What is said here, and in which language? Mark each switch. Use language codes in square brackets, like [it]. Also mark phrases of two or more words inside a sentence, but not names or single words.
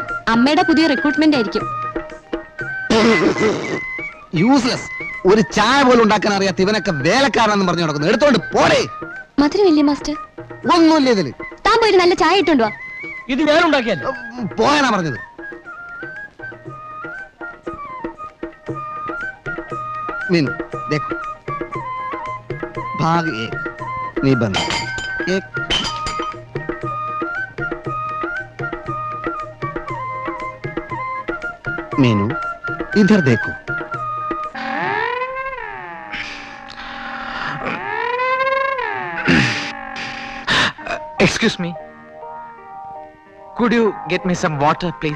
[ml] അമ്മയുടെ പുതിയ റിക്രൂട്ട്മെന്റ് ആയിരിക്കും. യൂസ്ലെസ്. ഒരു ചായ പോലും ഉണ്ടാക്കാൻ അറിയാത്ത ഇവനൊക്കെ വേലക്കാരനെന്ന് പറഞ്ഞു നടക്കുന്നു. എടുത്തോണ്ട് പോടേ. മധുരമില്ലേ മാസ്റ്റർ? ഒന്നുമില്ല ഇതില്. താൻ പോയി നല്ല ചായ ഇട്ടുണ്ടോ? ഇത് ഞാൻ ഉണ്ടാക്കിയല്ലോ. പോയാനാ പറഞ്ഞത്. [hi] मीनू देखो, भाग 1 निबंध 1। मीनू इधर देखो। [en] Excuse me. Could you get me some water, please?